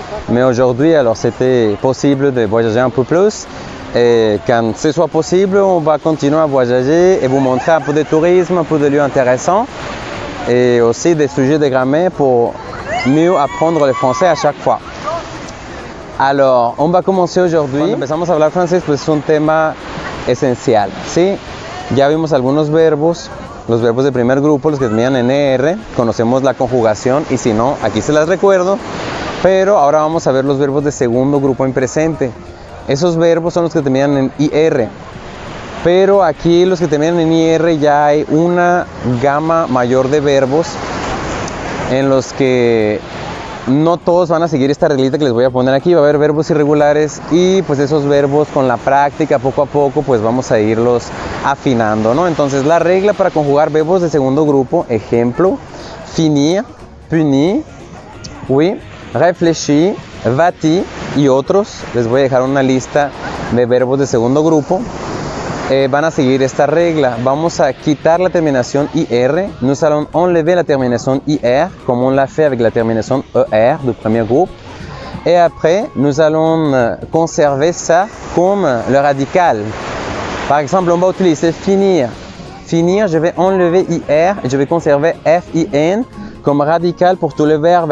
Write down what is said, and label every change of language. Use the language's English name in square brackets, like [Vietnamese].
[French] Mais aujourd'hui, alors c'était possible de voyager un peu plus. Et quand ce soit possible, on va continuer à voyager et vous montrer un peu de tourisme, un peu de lieux intéressants et aussi des sujets de grammaire pour mieux apprendre le français à chaque fois. Alors, on va commencer aujourd'hui. [Spanish] Cuando empezamos a hablar francés, pues es un tema esencial, ¿sí? Ya vimos algunos verbos, los verbos de primer grupo, los que terminan en ER, conocemos la conjugación y si no, aquí se las recuerdo. Pero ahora vamos a ver los verbos de segundo grupo en presente. Esos verbos son los que terminan en IR. Pero aquí los que terminan en IR ya hay una gama mayor de verbos en los que no todos van a seguir esta reglita que les voy a poner aquí. Va a haber verbos irregulares y pues esos verbos con la práctica poco a poco pues vamos a irlos afinando, ¿no? Entonces la regla para conjugar verbos de segundo grupo, ejemplo, finir, punir, oui, réfléchir, va-t-il y otros, les voy a dejar una lista de verbos de segundo grupo, van a seguir esta regla. Vamos a quitar la terminación IR, [French] nous allons enlever [Spanish] la terminación IR, [French] comme on l'a fait avec [Spanish] la terminación ER [French] du premier groupe, et après nous allons conserver ça comme le radical. Par exemple, on va utiliser finir. Finir, je vais enlever IR et je vais conserver FIN comme radical pour tous les verbes.